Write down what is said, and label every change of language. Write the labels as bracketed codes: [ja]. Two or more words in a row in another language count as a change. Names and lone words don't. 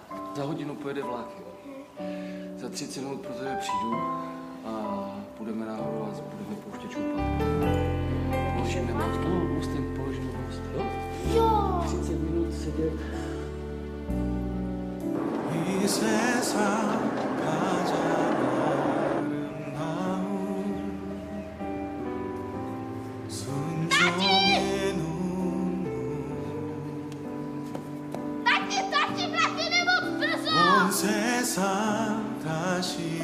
[cs] Za hodinu pojede vlak, jo. Za 30 minut pro tebe přijdu a půjdeme nahoru a budeme pouštět čupat. Položíme most, no, mostem položíme most, jo? Jo! 30 minut sedět. [ko] 이 세상 가장 아름다운 순종의 눈물 온 세상 다시